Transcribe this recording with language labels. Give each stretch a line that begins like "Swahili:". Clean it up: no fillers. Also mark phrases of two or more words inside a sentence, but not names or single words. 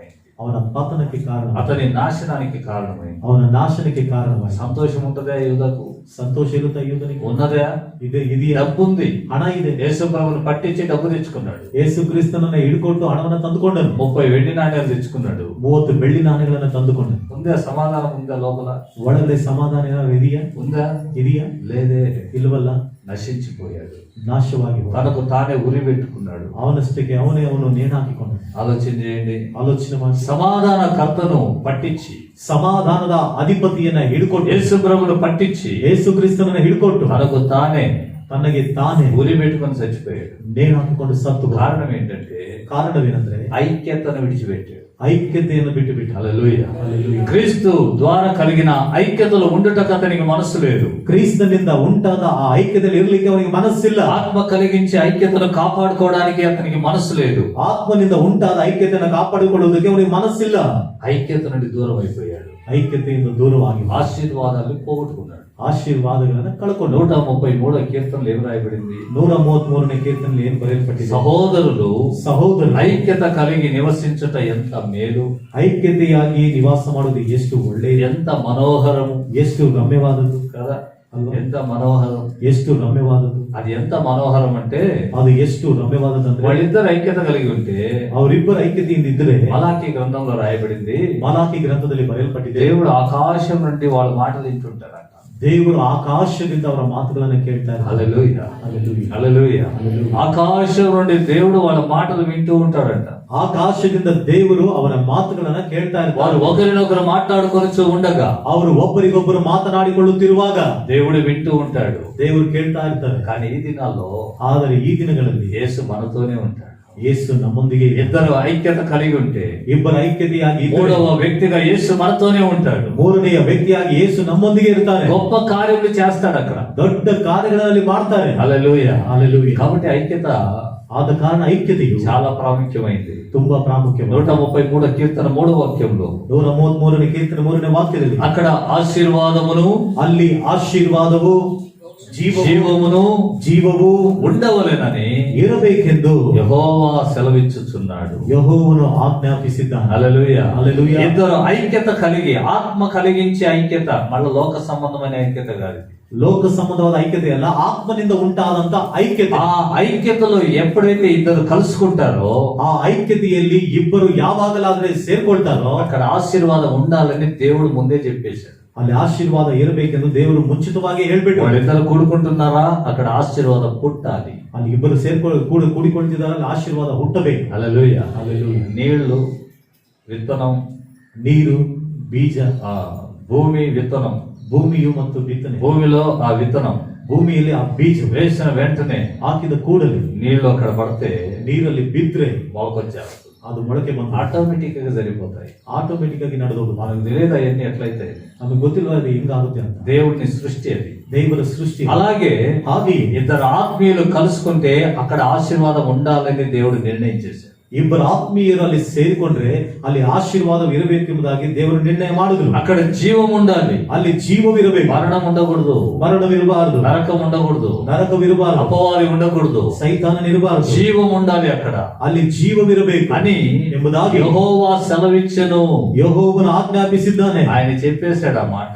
Kannada: ಅವನ ಪತನಕ್ಕೆ ಕಾರಣ,
Telugu: అతని నాశనానికి కారణమైంది.
Kannada: ಅವನ ನಾಶನಕ್ಕೆ ಕಾರಣವಾಯಿತು.
Telugu: సంతోషం ఉంటుందా యూదకు?
Kannada: ಸಂತೋಷ ಇರುತ್ತಾ ಯೂದನಿಗೆ?
Telugu: ఉన్నదా?
Kannada: ಇದೆಯಾ?
Telugu: డబ్బు ఉంది.
Kannada: ಹಣ ಇದೆ.
Telugu: యేసు ప్రభుని పట్టించి డబ్బు తెచ్చుకున్నాడు.
Kannada: ಯೇಸು ಕ್ರಿಸ್ತನನ್ನ ಹಿಡ್ಕೊಟ್ಟು ಹಣವನ್ನು ತಂದುಕೊಂಡನು.
Telugu: 30 వెండి నాణ్యాలు తెచ్చుకున్నాడు.
Kannada: 30 ಬೆಳ್ಳಿ ನಾಣ್ಯಗಳನ್ನು ತಂದುಕೊಂಡನು.
Telugu: ఉందా? సమాధానం ఉందా? లోపల
Kannada: ಒಳಗಡೆ ಸಮಾಧಾನ ಏನಾದ್ರು ಇದೆಯಾ?
Telugu: ఉందా?
Kannada: ಇದೆಯಾ?
Telugu: లేదే.
Kannada: ಇಲ್ವಲ್ಲ.
Telugu: నశించిపోయాడు.
Kannada: ನಾಶವಾಗಿ
Telugu: తనకు తానే ఉరి పెట్టుకున్నాడు.
Kannada: ಅವನಷ್ಟಕ್ಕೆ ಅವನು ನೇಣಾಕಿಕೊಂಡ.
Telugu: ఆలోచన చేయండి.
Kannada: ಆಲೋಚನೆ ಮಾಡಿ.
Telugu: సమాధాన కర్తను పట్టించి,
Kannada: ಸಮಾಧಾನದ ಅಧಿಪತಿಯನ್ನ ಹಿಡ್ಕೊಂಡು,
Telugu: యేసు ప్రభును పట్టించి,
Kannada: ಯೇಸು ಕ್ರಿಸ್ತನನ್ನ ಹಿಡ್ಕೊಟ್ಟು
Telugu: తనకు తానే
Kannada: ತನಗೆ ತಾನೇ
Telugu: ఉరి పెట్టుకొని చచ్చిపోయాడు.
Kannada: ನೇಣಾಕಿಕೊಂಡು ಸತ್ತು.
Telugu: కారణం ఏంటంటే
Kannada: ಕಾರಣವೇನೆಂದ್ರೆ
Telugu: ఐక్యతను విడిచిపెట్టాడు.
Kannada: ಐಕ್ಯತೆಯನ್ನು ಬಿಟ್ಟು ಬಿಟ್ಟು.
Telugu: హల్లెలూయా. హల్లెలూయా. క్రీస్తు ద్వారా కలిగిన ఐక్యతలో ఉండుటకు అతనికి మనస్సు లేదు.
Kannada: ಕ್ರಿಸ್ತನಿಂದ ಉಂಟಾದ ಆ ಐಕ್ಯತೆಯಲ್ಲಿ ಇರಲಿಕ್ಕೆ ಅವನಿಗೆ ಮನಸ್ಸಿಲ್ಲ.
Telugu: ఆత్మ కలిగించి ఐక్యతను కాపాడుకోవడానికి అతనికి మనస్సు లేదు.
Kannada: ಆತ್ಮನಿಂದ ಉಂಟಾದ ಐಕ್ಯತೆಯನ್ನು ಕಾಪಾಡಿಕೊಳ್ಳುವುದಕ್ಕೆ ಅವನಿಗೆ ಮನಸ್ಸಿಲ್ಲ.
Telugu: ఐక్యత నుండి దూరం అయిపోయాడు.
Kannada: ಐಕ್ಯತೆಯಿಂದ ದೂರವಾಗಿ
Telugu: ఆశీర్వాదాలు పోగొట్టుకున్నాడు.
Kannada: ಆಶೀರ್ವಾದಗಳನ್ನ ಕಳ್ಕೊಂಡು.
Telugu: 133 కీర్తనలు ఏం రాయబడింది?
Kannada: 133ನೇ ಕೀರ್ತನೆಯಲ್ಲಿ ಏನು ಬರೆಯಲ್ಪಟ್ಟಿದೆ?
Telugu: సహోదరులు ఐక్యత కలిగి నివసించుట ఎంత మేలు,
Kannada: ಐಕ್ಯತೆಯಾಗಿ ನಿವಾಸ ಮಾಡುವುದು ಎಷ್ಟು ಒಳ್ಳೆಯದು,
Telugu: ఎంత మనోహరము,
Kannada: ಎಷ್ಟು ರಮ್ಯವಾದದ್ದು
Telugu: కదా?
Kannada: ಅಲ್ವಾ?
Telugu: ఎంత మనోహరం.
Kannada: ಎಷ್ಟು ರಮ್ಯವಾದದ್ದು.
Telugu: అది ఎంత మనోహరం అంటే
Kannada: ಅದು ಎಷ್ಟು ರಮ್ಯವಾದದ್ದು.
Telugu: వాళ్ళిద్దరు ఐక్యత కలిగి ఉంటే,
Kannada: ಅವರಿಬ್ಬರು ಐಕ್ಯತೆಯಿಂದ ಇದ್ದರೆ,
Telugu: మలాకీ గ్రంథంలో రాయబడింది,
Kannada: ಮಲಾಕಿ ಗ್ರಂಥದಲ್ಲಿ ಬರೆಯಲ್ಪಟ್ಟಿದೆ,
Telugu: దేవుడు ఆకాశం నుండి వాళ్ళ మాటలు వింటుంటారంట.
Kannada: ದೇವರು ಆಕಾಶದಿಂದ ಅವರ ಮಾತುಗಳನ್ನು ಕೇಳ್ತಾರೆ.
Telugu: హల్లెలూయా, హల్లెలూయా, హల్లెలూయా. హల్లెలూయా. ఆకాశం నుండి దేవుడు వాళ్ళ మాటలు వింటూ ఉంటాడంట.
Kannada: ಆಕಾಶದಿಂದ ದೇವರು ಅವರ ಮಾತುಗಳನ್ನ ಕೇಳ್ತಾ
Telugu: వారు
Kannada: ಇರ್ತಾರೆ.
Telugu: ఒకరినొకరు మాట్లాడుకొని ఉండగా
Kannada: ಅವರು ಒಬ್ಬರಿಗೊಬ್ಬರು ಮಾತನಾಡಿಕೊಳ್ಳುತ್ತಿರುವಾಗ
Telugu: దేవుడు వింటూ ఉంటాడు.
Kannada: ದೇವರು ಕೇಳ್ತಾ ಇರ್ತಾರೆ.
Telugu: కానీ ఈ దినాల్లో
Kannada: ಆದರೆ ಈ ದಿನಗಳಲ್ಲಿ
Telugu: యేసు మనతోనే ఉంటాడు.
Kannada: ಯೇಸು ನಮ್ಮೊಂದಿಗೆ ಇದ್ದಾರೆ.
Telugu: ఇద్దరు ఐక్యత కలిగి ఉంటే,
Kannada: ಇಬ್ಬರ ಐಕ್ಯತೆಯಾಗಿ ಇದ್ದರೆ,
Telugu: మూడవ వ్యక్తిగా యేసు మనతోనే ఉంటాడు.
Kannada: ಮೂರನೆಯ ವ್ಯಕ್ತಿಯಾಗಿ ಯೇಸು ನಮ್ಮೊಂದಿಗೆ ಇರ್ತಾರೆ.
Telugu: గొప్ప కార్యములు చేస్తాడు అక్కడ.
Kannada: ದೊಡ್ಡ ಕಾರ್ಯಗಳಲ್ಲಿ ಮಾಡ್ತಾರೆ.
Telugu: హల్లెలూయా. హల్లెలూయా. కాబట్టి ఐక్యత
Kannada: ಆದ ಕಾರಣ ಐಕ್ಯತೆಯು
Telugu: చాలా ప్రాముఖ్యమైంది.
Kannada: ತುಂಬಾ ಪ್ರಾಮುಖ್ಯವಾದ.
Telugu: 133 కీర్తన 3వ వాక్యంలో
Kannada: 133ನೇ ಕೀರ್ತನೆ 3ನೇ ವಾಕ್ಯದಲ್ಲಿ
Telugu: అక్కడ ఆశీర్వాదమును,
Kannada: ಅಲ್ಲಿ ಆಶೀರ್ವಾದವು, ಜೀವವು
Telugu: ఉండవలెనని
Kannada: ಇರಬೇಕೆಂದು
Telugu: యెహోవా సెలవిచ్చుచున్నాడు.
Kannada: ಯೆಹೋವನು ಆಜ್ಞಾಪಿಸಿದ್ದಾನೆ.
Telugu: హల్లెలూయా. హల్లెలూయా. ఇద్దరు ఐక్యత కలిగి, ఆత్మ కలిగించే ఐక్యత, మళ్ళీ లోక సంబంధమైన ఐక్యత కాదు.
Kannada: ಲೋಕ ಸಂಬಂಧವಾದ ಐಕ್ಯತೆ ಅಲ್ಲ, ಆತ್ಮನಿಂದ ಉಂಟಾದಂತ ಐಕ್ಯತೆ.
Telugu: ఆ ఐక్యతలో ఎప్పుడైతే ఇద్దరు కలుసుకుంటారో,
Kannada: ಆ ಐಕ್ಯತೆಯಲ್ಲಿ ಇಬ್ಬರು ಯಾವಾಗಲಾದ್ರೆ ಸೇರ್ಕೊಳ್ತಾರೋ,
Telugu: అక్కడ ఆశీర్వాదం ఉండాలని దేవుడు ముందే చెప్పేశాడు.
Kannada: ಅಲ್ಲಿ ಆಶೀರ್ವಾದ ಇರಬೇಕೆಂದು ದೇವರು ಮುಂಚಿತವಾಗಿ ಹೇಳ್ಬಿಟ್ಟು,
Telugu: వాళ్ళిద్దరు కూడుకుంటున్నారా, అక్కడ ఆశీర్వాదం పుట్టాలి.
Kannada: ಅಲ್ಲಿ ಇಬ್ಬರು ಕೂಡಿಕೊಳ್ತಿದ್ದಾರೆ, ಅಲ್ಲಿ ಆಶೀರ್ವಾದ ಹುಟ್ಟಬೇಕು.
Telugu: హల్లెలూయా. హల్లెలూయా. నీళ్లు, విత్తనం,
Kannada: ನೀರು, ಬೀಜ,
Telugu: భూమి, విత్తనం,
Kannada: ಭೂಮಿಯು ಮತ್ತು ಬಿತ್ತನೆ.
Telugu: భూమిలో ఆ విత్తనం
Kannada: ಭೂಮಿಯಲ್ಲಿ ಆ ಬೀಜ
Telugu: వేసిన వెంటనే
Kannada: ಹಾಕಿದ ಕೂಡಲೇ
Telugu: నీళ్లు అక్కడ పడితే
Kannada: ನೀರಲ್ಲಿ ಬಿದ್ರೆ
Telugu: మొలకొచ్చేస్తుంది.
Kannada: ಅದು ಮೊಳಕೆ ಬಂದು
Telugu: ఆటోమేటిక్ గా సరిపోతాయి.
Kannada: ಆಟೋಮೆಟಿಕ್ ಆಗಿ ನಡೆದೋದು.
Telugu: మనకు తెలియదు అవన్నీ ఎట్లయితే.
Kannada: ನಮಗೆ ಗೊತ್ತಿಲ್ಲ ಅದು ಹೆಂಗಾಗುತ್ತೆ ಅಂತ.
Telugu: దేవుడిని సృష్టి అది.
Kannada: ದೇವರ ಸೃಷ್ಟಿ.
Telugu: అలాగే
Kannada: ಹಾಗೆ
Telugu: ఇద్దరు ఆత్మీయులు కలుసుకుంటే అక్కడ ఆశీర్వాదం ఉండాలని దేవుడు నిర్ణయించేశాడు.
Kannada: ಇಬ್ಬರು ಆತ್ಮೀಯರು ಅಲ್ಲಿ ಸೇರಿಕೊಂಡ್ರೆ ಅಲ್ಲಿ ಆಶೀರ್ವಾದವಿರಬೇಕೆಂಬುದಾಗಿ ದೇವರು ನಿರ್ಣಯ ಮಾಡಿದ್ರು.
Telugu: అక్కడ జీవం ఉండాలి,
Kannada: ಅಲ್ಲಿ ಜೀವವಿರಬೇಕು,
Telugu: మరణం ఉండకూడదు,
Kannada: ಮರಣವಿರಬಾರದು,
Telugu: నరకం ఉండకూడదు,
Kannada: ನರಕವಿರಬಾರದು,
Telugu: అపవాది ఉండకూడదు,
Kannada: ಸೈತಾನನಿರಬಾರದು,
Telugu: జీవం ఉండాలి అక్కడ
Kannada: ಅಲ್ಲಿ ಜೀವವಿರಬೇಕು
Telugu: అని
Kannada: ಎಂಬುದಾಗಿ
Telugu: యెహోవా సెలవిచ్చెను.
Kannada: ಯೆಹೋವನು ಆಜ್ಞಾಪಿಸಿದ್ದಾನೆ.
Telugu: ఆయన చెప్పేశాడు ఆ మాట.